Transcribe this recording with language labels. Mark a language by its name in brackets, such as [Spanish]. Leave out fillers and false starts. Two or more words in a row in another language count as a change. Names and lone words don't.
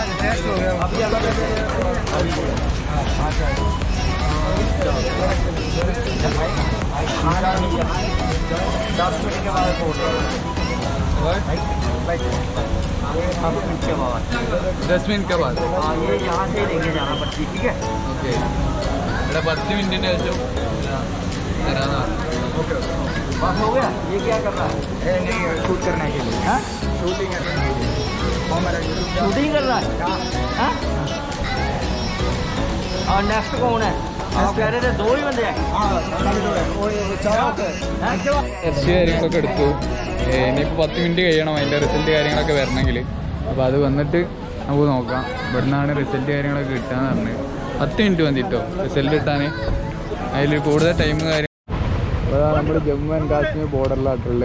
[Hindi] टेस्ट हो गया अभी अलग 10 मिनट के बाद रिपोर्ट 10 मिनट के बाद. हाँ ये यहाँ से लेके जाना पड़ती है. ठीक है [Malayalam] ഓക്കെ. ഇവിടെ 10 മിനിറ്റിന് ശേഷം തരാന്നാ. [Hindi] ओके बस हो गया. ये क्या कर रहा है? नहीं शूट करने के लिए. हाँ शूटिंग करने के लिए. शूटिंग कर रहा है. हाँ और नेक्स्ट कौन है? आप कह रहे थे 2 ही बंदे हैं. हाँ 2 है. वो 4 होते हैं. [Malayalam] ടെസ്റ്റ് കാര്യങ്ങളൊക്കെ എടുത്തു. ഇനിയിപ്പോൾ 10 മിനിറ്റ് കഴിയണം അതിൻ്റെ റിസൾട്ട് കാര്യങ്ങളൊക്കെ വരണമെങ്കിൽ. അപ്പോൾ അത് വന്നിട്ട് നമുക്ക് നോക്കാം. ഇവിടെ നിന്നാണ് റിസൾട്ട് കാര്യങ്ങളൊക്കെ കിട്ടാന്ന് പറഞ്ഞത്. 10 മിനിറ്റ് മതി കേട്ടോ റിസൾട്ട് കിട്ടാൻ. അതിൽ കൂടുതൽ ടൈം കാര്യം. അപ്പോൾ നമ്മൾ ജമ്മു ആൻഡ് കാശ്മീർ ബോർഡറിലായിട്ടുള്ളത്.